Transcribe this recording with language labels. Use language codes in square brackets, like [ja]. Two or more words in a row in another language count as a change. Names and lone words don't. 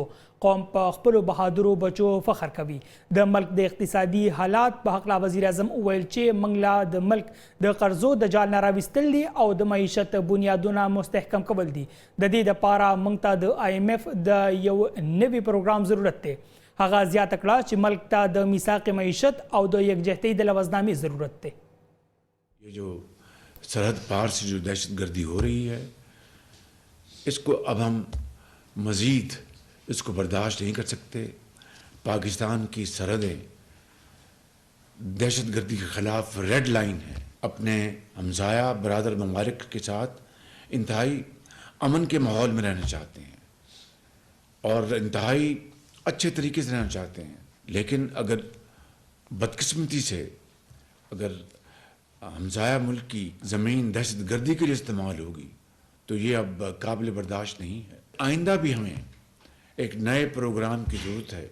[ps] قوم په خپلو بهادرو بچو فخر کوي. د ملک د اقتصادي حالات په هکله وزیر اعظم وویل چې موږ لا د ملک د قرضو د جال نه راویستل دي او د معیشت بنیادونه مستحکم کول دي. د دې دپاره موږ ته د IMF د یو نوي پروګرام ضرورت دی. هغه زیاته کړه چې ملک ته د میثاق معیشت او د یکجهتۍ د لوزنامې ضرورت دی. [ur] یہ جو سرحد پار سے جو دہشت گردی ہو رہی ہے اس کو اب ہم مزید اس کو برداشت نہیں کر سکتے. پاکستان کی سرحدیں دہشت گردی کے خلاف ریڈ لائن ہیں. اپنے ہمسایہ برادر ممالک کے ساتھ انتہائی امن کے ماحول میں رہنا چاہتے ہیں اور انتہائی اچھے طریقے سے رہنا چاہتے ہیں. لیکن اگر بدقسمتی سے اگر ہمسایہ ملک کی زمین دہشت گردی کے لیے استعمال ہوگی تو یہ اب قابل برداشت نہیں ہے. آئندہ بھی ہمیں ایک نئے پروگرام کی ضرورت ہے.